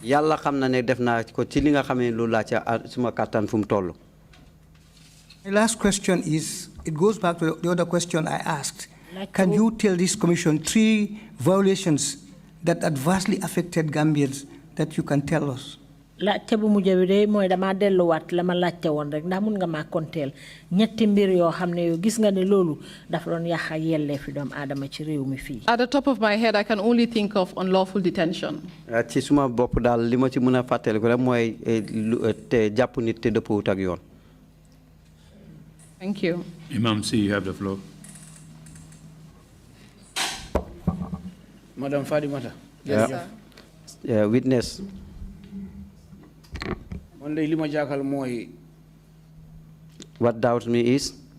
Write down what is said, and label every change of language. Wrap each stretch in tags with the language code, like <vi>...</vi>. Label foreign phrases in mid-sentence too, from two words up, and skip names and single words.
<en>My last question is, it goes back to the other question I asked. Can you tell this commission 3 violations that adversely affected Gambians that you can tell us?</en> <wo>laajte bu mujj bi de mooy dama delluwaat la ma laajte woon rek ndax mun nga maa konteel ñetti mbir yoo xam ne yow gis nga ne loolu dafa doon yàq yelleefi doomu aadama ci réew mi fii.</wo> <en>At the top of my head, I can only think of unlawful detention.</en> <wo>ci suma bopp daal li ma ci mën a fàttali ko rek mooy te jàpp nit te dëppwut ak yoon.</wo> <en>Thank you. Imam C, you have the floor. Madam Fatimata. Yes, sir. Witness. What doubts me is</en>